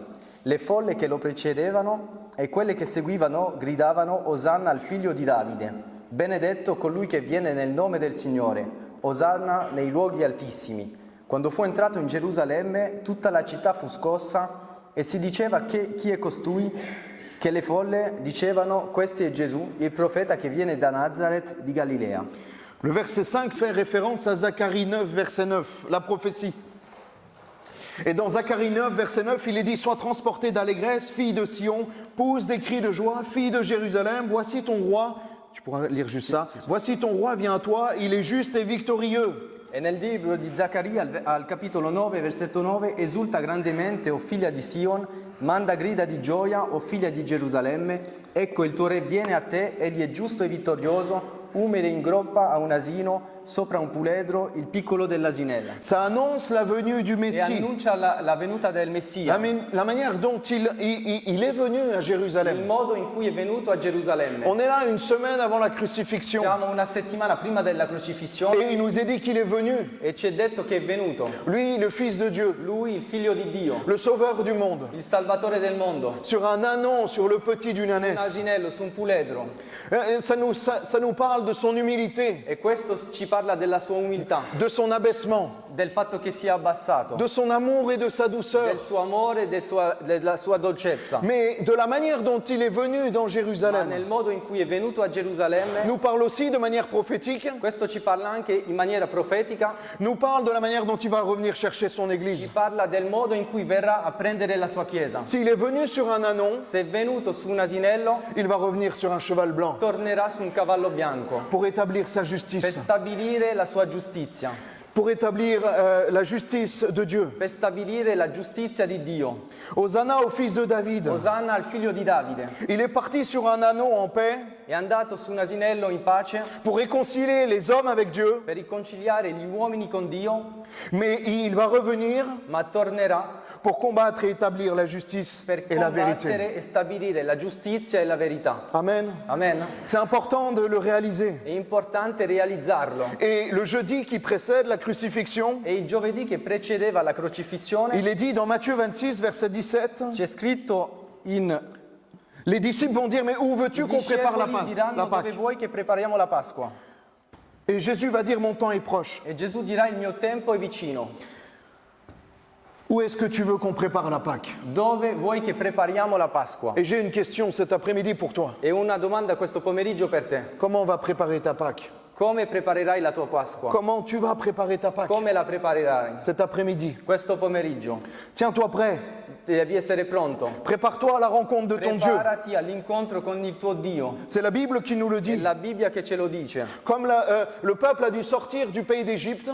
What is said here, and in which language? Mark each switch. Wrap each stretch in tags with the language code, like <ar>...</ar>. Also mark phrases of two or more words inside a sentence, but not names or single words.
<it>Le folle che lo precedevano e quelle che seguivano gridavano Osanna al figlio di Davide, benedetto colui che viene nel nome del Signore, Osanna nei luoghi altissimi. Quando fu entrato in Gerusalemme, tutta la città fu scossa e si diceva chi è costui? Che le folle dicevano questo è Gesù, il profeta che viene da Nazareth di Galilea.</it> <fr>Le verset 5 fait référence à Zacharie 9, verset 9, la prophétie. Et dans Zacharie 9, verset 9, il est dit « Sois transportée d'allégresse, fille de Sion, pousse des cris de joie, fille de Jérusalem, voici ton roi. » Tu pourras lire juste ça. « Voici ton roi vient à toi, il est juste et victorieux. »</fr> <it>E nel libro di Zaccaria, al capitolo 9, versetto 9, esulta grandemente, o figlia di Sion, manda grida di gioia, o figlia di Gerusalemme, ecco il tuo re viene a te, egli è giusto e vittorioso, umile in groppa a un asino, sopra un puledro, il piccolo dell'asinella.</it> <fr>Ça annonce la venue du</fr> <it>E</it> <fr>Messie.</fr> <it>annuncia la venuta del Messia,</it> <fr>La manière dont il est venu à</fr> <it>il</it> <fr>Jérusalem.</fr> <it>modo in cui è venuto a Gerusalemme.</it> <fr>On est là une semaine avant la crucifixion.</fr> <it>Siamo una settimana prima della crocifissione</it> <fr>Et il nous est dit qu'il est venu.</fr> <it>e ci è detto che è venuto.</it> <fr>Lui, le Fils de Dieu,</fr> <it>Lui, il figlio di Dio,</it> <fr>le Sauveur du monde.</fr> <it>il Salvatore del mondo,</it> <fr>Sur un ânon, sur le petit d'une</fr> <it>un</it> <fr>ânesse.</fr> <it>asinello su un puledro.</it> <fr>Ça nous parle de son humilité,</fr> <it>E questo ci parla della sua umiltà,</it> <fr>de son abaissement,</fr> <it>del fatto che sia abbassato,</it> <fr>de son amour et de sa douceur,</fr> <it>del suo amore e della sua dolcezza.</it> <fr>mais de la manière dont il est venu dans</fr> <it>Ma</it> <fr>Jérusalem.</fr> <it>nel modo in cui è venuto a Gerusalemme,</it> <fr>Nous parle aussi de manière prophétique,</fr> <it>questo ci parla anche in maniera profetica,</it> <fr>nous parle de la manière dont il va revenir chercher son</fr> <it>ci</it> <fr>église.</fr> <it>parla del modo in cui verrà a prendere la sua chiesa.</it> <fr>S'il est venu sur un ânon,</fr> <it>Se è venuto su un asinello,</it> <fr>il va revenir sur un cheval blanc</fr> <it>tornerà su un cavallo bianco</it> <fr>pour établir sa</fr> <it>per</it> <fr>justice,</fr> <it>stabilire la sua giustizia,</it> <fr>pour établir la justice de Dieu.</fr> <it>per stabilire la giustizia di Dio.</it> <fr>Hosanna au fils de David.</fr> <it>Osanna al figlio di Davide.</it> <fr>Il est parti sur un ânon en paix</fr> <it>È andato su un asinello in pace</it> <fr>pour réconcilier les hommes avec Dieu,</fr> <it>per riconciliare gli uomini con Dio,</it> <fr>mais il va revenir</fr> <it>ma tornerà</it> <fr>pour combattre et établir la justice</fr> <it>per</it> <fr>et la vérité.</fr> <it>combattere e stabilire la giustizia e la verità.</it> <fr>Amen.</fr> <it>Amen.</it> <fr>C'est important de le réaliser.</fr> <it>È importante realizzarlo.</it> <fr>Et le jeudi qui précède la crucifixion,</fr> <it>E il giovedì che precedeva la crocifissione</it> <fr>il est dit dans Matthieu 26, verset 17,</fr> <it>c'è scritto in</it> <fr>les disciples vont dire, mais où veux-tu qu'on prépare</fr> <it>discepoli diranno</it> <fr>la</fr> <it>dove</it> <fr>Pâque?</fr> <it>vuoi che prepariamo la Pasqua?</it> <fr>Et Jésus va dire, mon temps est proche.</fr> <it>E Gesù dirà il mio tempo è vicino.</it> <fr>Où est-ce que tu veux qu'on prépare la Pâque?</fr> <it>Dove vuoi che prepariamo la Pasqua?</it> <fr>Et j'ai une question cet après-midi pour toi.</fr> <it>E una domanda questo pomeriggio per te.</it> <fr>Comment on va préparer ta Pâque?</fr> <it>Come preparerai la tua Pasqua?</it> <fr>Comment tu vas préparer ta Pâque</fr> <it>Come la preparerai?</it> <fr>cet après-midi?</fr> <it>Questo pomeriggio.</it> <fr>Tiens-toi prêt.</fr> <it>devi essere pronto.</it> <fr>Prépare-toi à la rencontre de ton Dieu.</fr> <it>Preparati all'incontro con il tuo Dio.</it> <fr>C'est la Bible qui nous le</fr> <it>È</it> <fr>dit.</fr> <it>la Bibbia che ce lo dice.</it> <fr>Comme le peuple a dû sortir du pays d'Égypte,</fr>